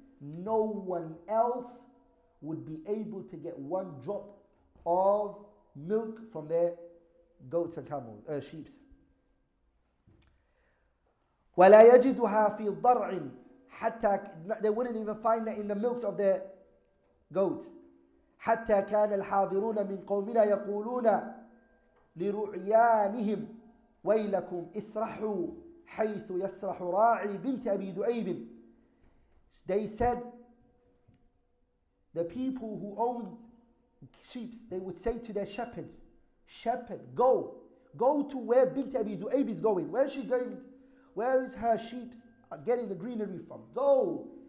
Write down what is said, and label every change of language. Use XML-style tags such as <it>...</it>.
<en>No one else would be able to get one drop of milk from their goats and camels, sheep.</en> <ar>وَلَا يَجِدُهَا فِي ضَرْعٍ حتى,</ar> <en>they wouldn't even find it in the milks of their goats.</en> <ar>حتى كان الحاضرون من قومنا يقولون لرعيانهم ويلكم اسرحوا حيث يسرح راعي بنت أبي ذؤيب.</ar> <en>They said, the people who owned sheep, they would say to their shepherds, shepherd, go to where Bint Abi Du'ayb is going. Where is she going? Where is her sheep getting the greenery from? Go.</en>